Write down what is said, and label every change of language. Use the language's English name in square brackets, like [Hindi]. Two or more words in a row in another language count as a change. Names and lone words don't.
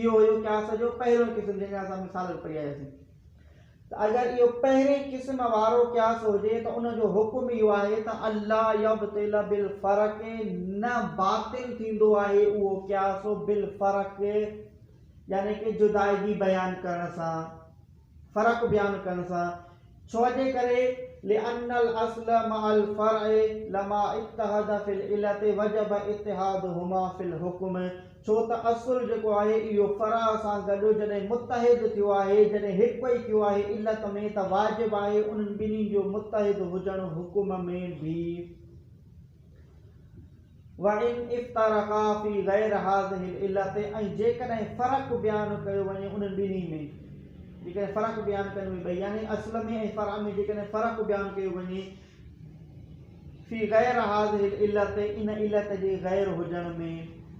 [Sindhi] इहो हुयो क़ियास जो पहिरियों क़िस्म, जंहिंजा असां मिसाल पढ़ी आयासीं। त अगरि इहो पहिरें क़िस्म वारो क़ियास हुजे त उन जो हुकुम इहो आहे त [Arabic] ألا يبطل بالفرق, [Sindhi] न बातिल थींदो आहे उहो क़ियास [Arabic] بالفرق, [Sindhi] यानी कि जुदाइगी बयान करण सां, फ़र्क़ बयान करण सां। छो जे करे [Arabic] لأن الأصل مع الفرع لما اتحد في العلة وجب اتحادهما في الحكم, [Sindhi] छो त असुल जेको आहे इहो फ़राअ सां गॾु जॾहिं मुत्तहिद थियो आहे, जॾहिं हिकु ई थियो आहे इल्लत में, त वाजिब आहे उन्हनि ॿिन्ही जो मुत्तहिद हुजणु हुकुम में बि। [Arabic] وإن افترقا في غير هذه العلة, [Sindhi] ऐं जेकॾहिं फ़र्क़ु बयानु कयो वञे उन्हनि ॿिन्ही में, जेकॾहिं फ़र्क़ु बयानु कयो वञे, यानी असुल में ऐं फ़राअ में जेकॾहिं फ़र्क़ु बयानु कयो वञे, [Arabic] في غير هذه العلة, [Sindhi] इन इल्लत जे गैर हुजण में।